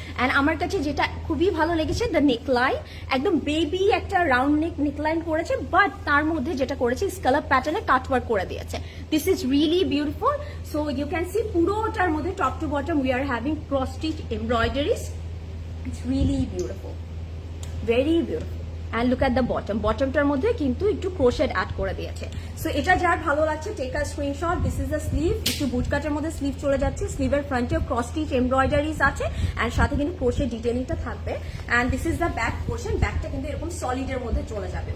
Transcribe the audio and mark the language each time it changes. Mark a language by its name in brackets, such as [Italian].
[Bangla] And আমার কাছে যেটা খুবই ভালো লেগেছে, [English] the neckline, [Bangla] একদম বেবি একটা রাউন্ড নেকলাইন করেছে, বাট তার মধ্যে যেটা করেছে স্কালার প্যাটার্নে কাটওয়ার্ক করে দিয়েছে। [English] This is really beautiful. So you can see [Bangla] পুরোটার মধ্যে [English] Top to bottom we are having cross stitch embroideries. It's really beautiful, very beautiful. And look at the bottom. [Bangla] Bottomটার মধ্যে কিন্তু একটু ক্রোশেট অ্যাড করে দিয়েছে। সো এটা যার ভালো লাগছে, [English] Take a screenshot. This is the sleeve, [Bangla] একটু বুটকাটের মধ্যে স্লিভ চলে যাচ্ছে। স্লিভের ফ্রন্টেও ক্রস স্টিচ এমব্রয়ডারিজ আছে, অ্যান্ড সাথে কিন্তু ক্রোশেট ডিটেলিংটা থাকবে। [English] and this is the back portion, [Bangla] ব্যাকটা কিন্তু এরকম সলিডের মধ্যে চলে যাবে।